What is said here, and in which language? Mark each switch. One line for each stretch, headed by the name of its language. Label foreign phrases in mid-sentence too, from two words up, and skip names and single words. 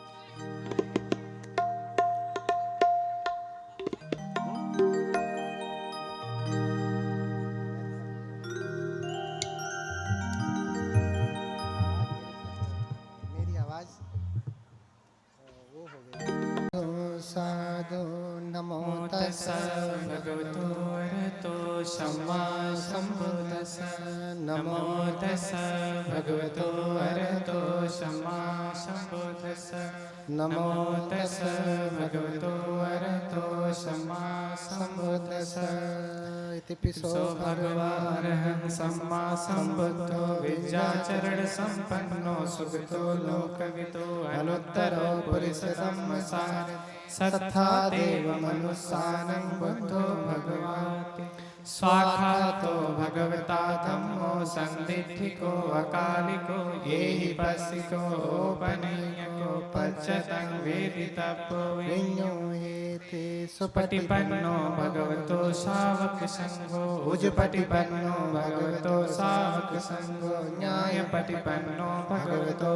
Hindi: मेरी आवाज वो हो गई।
Pali: साधु नमो तस्सै भगवतो अरहतो सम्मा सम्बुद्दस्स। नमो तस्सै भगवतो अरहतो सम्मा सम्बुद्दस्स। नमो तस्सै भगवतो अरहतो सम्मा सम्बुद्दस्स। इति पिसो भगवानः सम्मा सम्बुद्धो विद्याचरण संपन्नो सुगतो लोकवितो अनुत्तरो पुरुषधम्मसार सत्था देव मनुस्सानं बुद्धो भगवाति स्वाखातो भगवता धम्मो संदिठिको अकालिको येहि पस्सिको ओपनीयको पच्चतं वेदितव्यो विඤ्ञो हेते सुपटिपन्नो भगवतो शावक संघो उजुपटिपन्नो भगवतो शावक संघो न्यायपटिपन्नो भगवतो